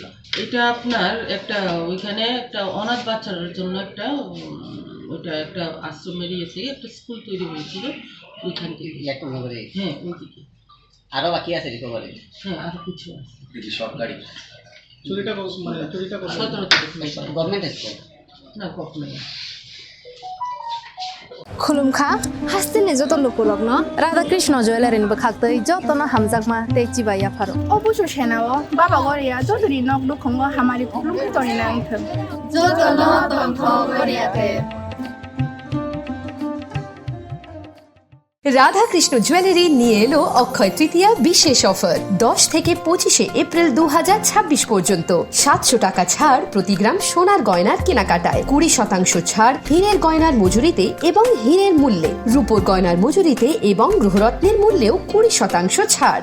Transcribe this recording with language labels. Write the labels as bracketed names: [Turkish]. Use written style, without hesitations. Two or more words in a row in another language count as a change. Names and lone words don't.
[Bangla] এটা আপনার একটা ওইখানে একটা অনাথ বাচ্চাদের জন্য একটা ওইটা একটা আশ্রমের ইয়েছে একটা স্কুল তৈরি হয়েছিল ওইখান থেকে। ইয়াকুবনগরে? হ্যাঁ, ওইদিকে আরো বাকি আছে রিকভারি? হ্যাঁ, আরো কিছু আছে। সরকারি চুরিটা 17 তারিখ [English] government school [Bangla] না কখনো [Kok Borok] खुलुमखा हास्तिनि जत लुकुलग्न राधाकृष्ण जुवेलारिनि बखाक्तै जतन हामजाकमा तेचिबाया फारो অবশ্য সেনাও বাবা গরিয়া যতরি নক দুখঙ্গ হামারি খুলুমখি তরি নাংথম जतन तंथ गरियाते [Bangla] রাধাকৃষ্ণ জুয়েলারি নিয়ে এলো অক্ষয় তৃতীয়া বিশেষ অফার 10 থেকে 25 এপ্রিল 2026 পর্যন্ত 700 টাকা ছাড় প্রতি গ্রাম সোনার গয়নার কেনাকাটায়, 20% ছাড় হীরের গয়নার মজুরিতে এবং হীরের মূল্যে, রূপোর গয়নার মজুরিতে এবং গ্রহরত্নের মূল্যেও 20% ছাড়।